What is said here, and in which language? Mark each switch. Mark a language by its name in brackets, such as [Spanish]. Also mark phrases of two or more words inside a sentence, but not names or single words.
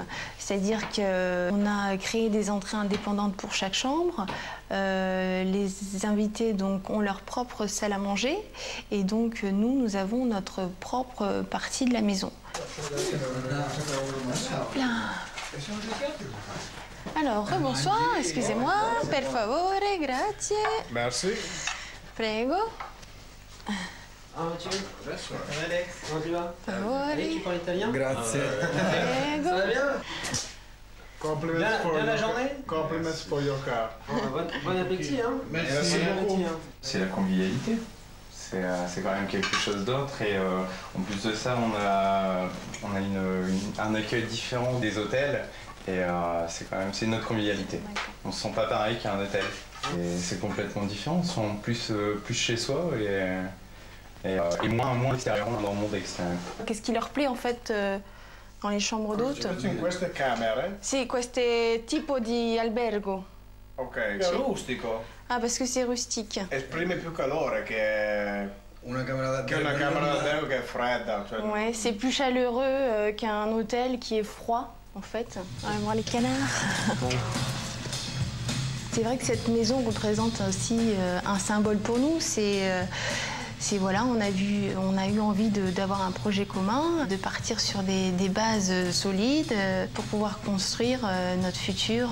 [French] C'est-à-dire qu'on a créé des entrées indépendantes pour chaque chambre. Les invités donc, ont leur propre salle à manger et donc nous avons notre propre partie de la maison. Là. Alors, bonsoir, excusez-moi, [Italian] per favore, grazie. [French] Merci. [Italian] Prego. [French] Ah, Mathieu. Alex, comment tu vas? [Italian] Favore. [French] Tu parles italien? [Italian] Grazie. Prego. [French] Ça va bien? Compliments bien la journée? [English] Compliments for your car. [French] Bon appétit, hein? Merci beaucoup. C'est la convivialité. C'est quand même quelque chose d'autre et en plus de ça, on a un accueil différent des hôtels. Et c'est notre convivialité. On se sent pas pareil qu'à un hôtel. Et c'est complètement différent. On se sent plus chez soi et moins à l'extérieur, dans le monde extérieur. Qu'est-ce qui leur plaît en fait dans les chambres d'hôtes? [Italian] Queste camere? Sì, questo tipo di albergo. Ok. È rustico. [French] Ah, parce que c'est rustique. [Italian] Esprime più calore che una camera d'albergo che è fredda. Cioè... [French] Ouais, c'est plus chaleureux qu'un hôtel qui est froid. En fait, on va voir les canards. C'est vrai que cette maison représente aussi un symbole pour nous. Voilà, on a eu envie d'avoir un projet commun, de partir sur des bases solides pour pouvoir construire notre futur.